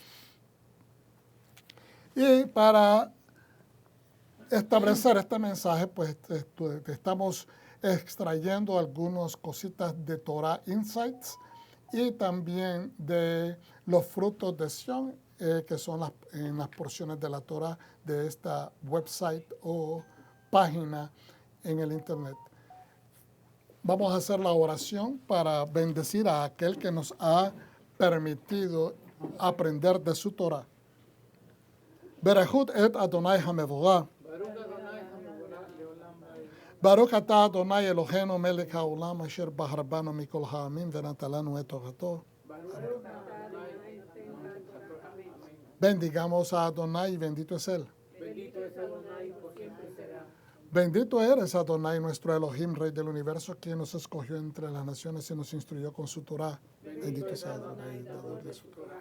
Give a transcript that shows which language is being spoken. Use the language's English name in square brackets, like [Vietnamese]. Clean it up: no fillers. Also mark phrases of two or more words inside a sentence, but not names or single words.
[Spanish] Y para establecer este mensaje, pues estamos extrayendo algunas cositas de Torah Insights y también de los frutos de Sion, que son en las porciones de la Torah de esta website o página en el internet. Vamos a hacer la oración para bendecir a aquel que nos ha permitido aprender de su Torah. [Hebrew] ברכו את אדוני המבורך. ברוך אתה אדוני אלוהינו מלך העולם אשר בחר בנו מכל העמים ונתן לנו את תורתו. [Spanish] Bendigamos a Adonai, bendito es Él. Bendito eres, Adonai, nuestro Elohim, Rey del universo, quien nos escogió entre las naciones y nos instruyó con su Torah. Bendito sea Adonai, dador de su Torah.